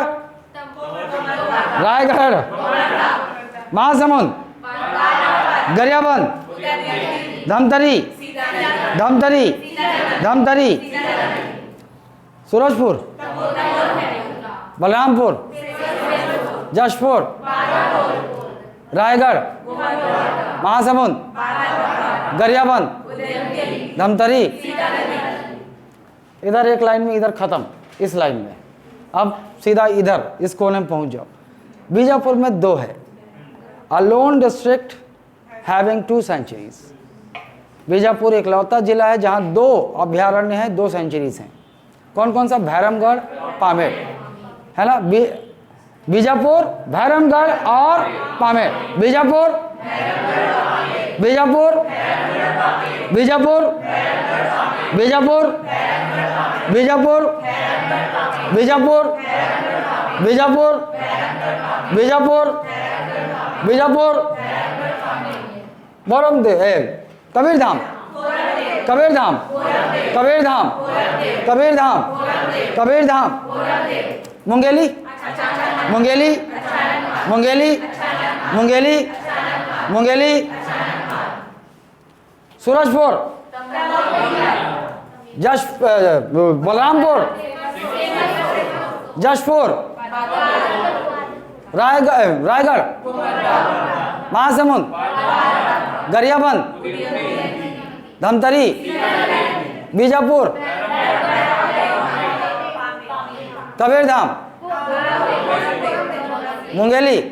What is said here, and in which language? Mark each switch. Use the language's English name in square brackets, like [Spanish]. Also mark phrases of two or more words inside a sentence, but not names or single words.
[Hindi] रायगढ़, महासमुंद, गरियाबंद, धमतरी, धमतरी, धमतरी, सूरजपुर, बलरामपुर, जशपुर, रायगढ़, महासमुंद, गरियाबंद, धमतरी। इधर एक लाइन में, इधर खत्म, इस लाइन में अब सीधा इधर इस कोने में पहुंच जाओ। बीजापुर में 2 है, [English] a lone district having 2 sanctuaries. [Hindi] बीजापुर इकलौता जिला है जहां 2 अभ्यारण्य हैं, 2 सेंचुरीज हैं। कौन कौन सा? भैरमगढ़, पामेड़, है ना। बीजापुर, भैरमगढ़ और पामेड़। बीजापुर, बीजापुर, बीजापुर, बीजापुर, बीजापुर, बीजापुर, बीजापुर, बीजापुर, बीजापुर, कबीरधाम, कबीरधाम, कबीरधाम, कबीरधाम, कबीरधाम, मुंगेली, मुंगेली, मुंगेली, मुंगेली, मुंगेली, सूरजपुर, बलरामपुर, जशपुर, रायगढ़, महासमुंद, गरियाबंद, धमतरी, बीजापुर, कबीरधाम, मुंगेली।